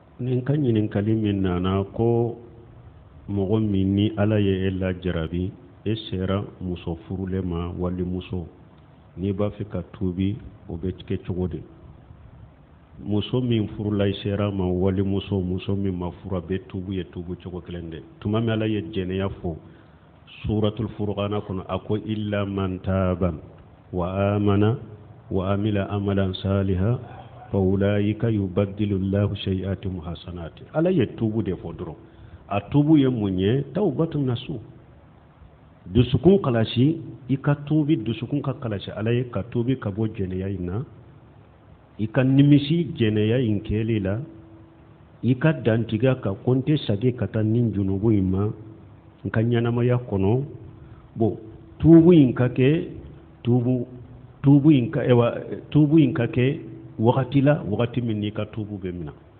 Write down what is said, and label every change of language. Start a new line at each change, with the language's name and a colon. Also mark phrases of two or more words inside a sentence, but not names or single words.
Bambara: nin kan ɲininkali min nana ko mɔgɔ min ni ala ye e la jarabi e sera muso furulen ma wali muso n'i b'a fɛ ka tuubi o bɛ kɛ cogo di muso min furula i sera ma wali muso min ma fura bɛ tuubu ye tuubu cogo kelen de tuma min ala ye jɛnɛya fɔ suratul furqana kɔnɔ a ko
Arabic: إلا من تاب وآمن وعمل عملا صالحا فأولئك يبدل الله سيئاتهم حسنات
Bambara: ala ye tuubu de fɔ dɔrɔn a tuubu ye mun ye
Arabic: توبة نصوح
Bambara: dusukun kalasi i ka tuubi dusukun ka kalasi ala ye ka tuubi ka bɔ jɛnɛya in na i ka nimisi jɛnɛya in kɛli la i ka dantiga ka konte sage ka taa nin junubu in ma n ka ɲanamaya kɔnɔ bon tuubu in ka kɛ tuubu in ka kɛ wagati la wagati min n'i ka tuubu bɛ minɛ